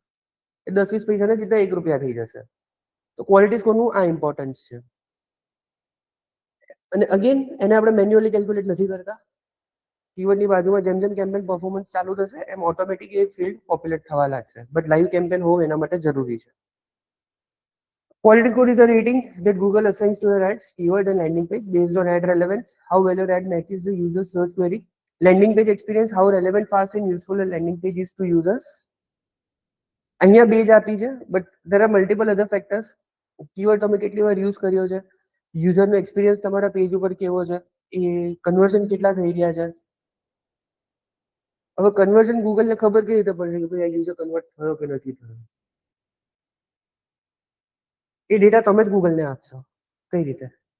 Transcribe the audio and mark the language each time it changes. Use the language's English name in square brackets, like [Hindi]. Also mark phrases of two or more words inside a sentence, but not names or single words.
[Gujarati] એ 10-20 પૈસાને સીધા ₹1 થઈ જશે. તો ક્વોલિટી સ્કોરનું આ ઇમ્પોર્ટન્સ છે. અને અગેન એને આપણે મેન્યુઅલી કેલ્ક્યુલેટ નથી કરતા. કીવર્ડની બાજુમાં જેમ જેમ [English] campaign performance [Gujarati] ચાલુ થશે એમ ઓટોમેટિક એ ફિલ્ડ પોપ્યુલેટ થવા લાગશે, [English] but live campaign [Gujarati] હોવું એના માટે જરૂરી છે. [English] Quality score is a rating that Google assigns to your ads, keyword and landing page based on ad relevance, how well your ad matches the user's search query, landing page experience, how relevant, fast and useful a landing page is to users. [Gujarati] અહીંયા બેજ આપી છે, બટ [English] there are multiple other factors. [Gujarati] કીવર્ડ તમે કેટલી વાર યુઝ કર્યો છે, યુઝરનો એક્સપિરિયન્સ તમારા પેજ ઉપર કેવો છે, એ કન્વર્ઝન કેટલા થઈ રહ્યા છે. હવે કન્વર્ઝન ગૂગલને ખબર કેવી રીતે પડશે કે ભાઈ આ [English] user convert [Gujarati] થયો કે નથી થયો? એ ડેટા તમે જ ગૂગલને આપશો. કઈ રીતે?